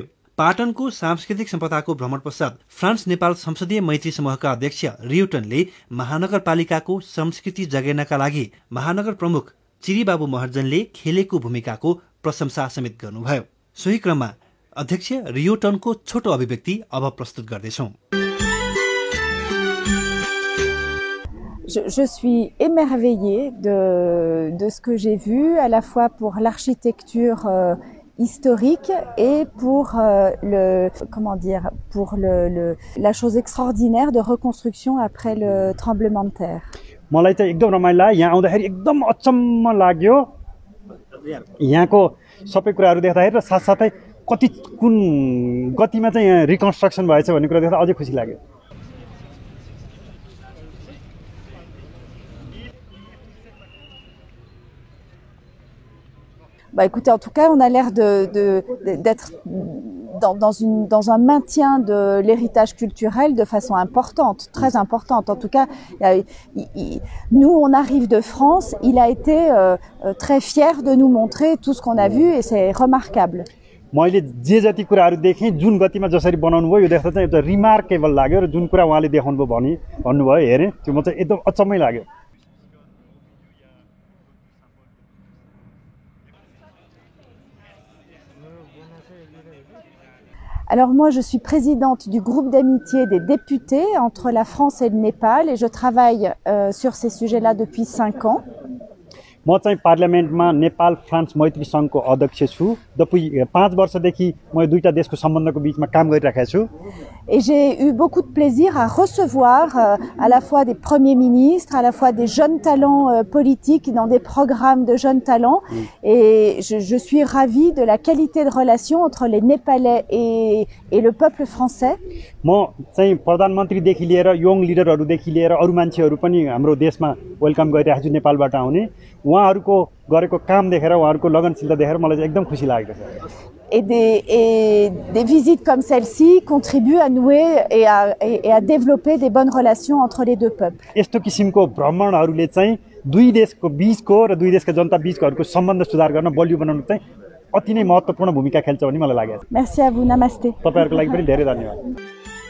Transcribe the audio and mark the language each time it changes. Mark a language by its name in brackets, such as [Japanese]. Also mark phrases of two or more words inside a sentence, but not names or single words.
[Nepali] पाटनको सांस्कृतिक सम्पदाको भ्रमण पश्चात फ्रान्स नेपाल संसदीय मैत्री समूहका अध्यक्ष रियोटनले महानगरपालिकाको संस्कृति जगेर्नका लागि महानगर प्रमुख चिरीबाबु महर्जनले खेलेको भूमिकाको प्रशंसा समेत गर्नुभयो। सोही क्रममा अध्यक्ष रियोटनको छोटो अभिव्यक्ति अब प्रस्तुत गर्दैछौं। [French] Je suis émerveillée de ce que j'ai vu, à la fois pour l'architecture historique et pour la chose extraordinaire de reconstruction après le tremblement de terre. [Nepali] मलाई चाहिँ एकदम रमाइलो लाग्यो। यहाँ आउँदाखेरि एकदम अचम्म लाग्यो। यहाँको सबै कुराहरू देख्दाखेरि र साथसाथै कति कुन गतिमा चाहिँ यहाँ रिकन्स्ट्रक्सन भएछ भन्ने कुरा देख्दा अझै खुसी लाग्यो। [French] Écoutez, en tout cas, on a l'air d'être dans un maintien de l'héritage culturel de façon importante, très importante. En tout cas, nous, on arrive de France. Il a été très fier de nous montrer tout ce qu'on a vu et c'est remarquable. [Nepali] मैले जे जति कुराहरू देखेँ, जुन गतिमा जसरी बनाउनु भयो यो देख्दा चाहिँ एउटा रिमार्केबल लाग्यो र जुन कुरा उहाँले देखाउनु भयो भन्नुभयो हेरेँ, त्यो म चाहिँ एकदम अचम्मै लाग्यो। [French] Alors moi, je suis présidente du groupe d'amitié des députés entre la France et le Népal et je travaille sur ces sujets-là depuis 5 ans. [Nepali] म चाहिँ पार्लियामेन्टमा नेपाल फ्रान्स मैत्री संघको अध्यक्ष छु। depuis 5 वर्षदेखि म दुईटा देशको सम्बन्धको बीचमा काम गरिरहेको छु। [French] Et j'ai eu beaucoup de plaisir à recevoir à la fois des premiers ministres, à la fois des jeunes talents politiques dans des programmes de jeunes talents. Et je suis ravie de la qualité de relation entre les Népalais et le peuple français. [Nepali] म चाहिँ प्रधानमन्त्रीदेखि लिएर [English] young leaders [Nepali] लिएर अरू मान्छेहरू पनि हाम्रो देशमा वेलकम गरिरहेको छु नेपालबाट आउने। उहाँहरूको गरेको काम देखेर उहाँहरूको लगनशीलता देखेर मलाई चाहिँ एकदम खुसी लागेको छ। [French] Et des visites comme celle-ci contribuent à nouer et à développer des bonnes relations entre les deux peuples. [Nepali] यस्तो किसिमको भ्रमणहरूले चाहिँ दुई देशको बीचको र दुई देशका जनता बीचको सम्बन्ध सुधार गर्न बलियो बनाउन चाहिँ अति नै महत्त्वपूर्ण भूमिका खेल्छ भन्ने मलाई लाग्यो। [French] Merci à vous, namaste. [Nepali] तपाईहरुको लागि पनि धेरै धन्यवाद।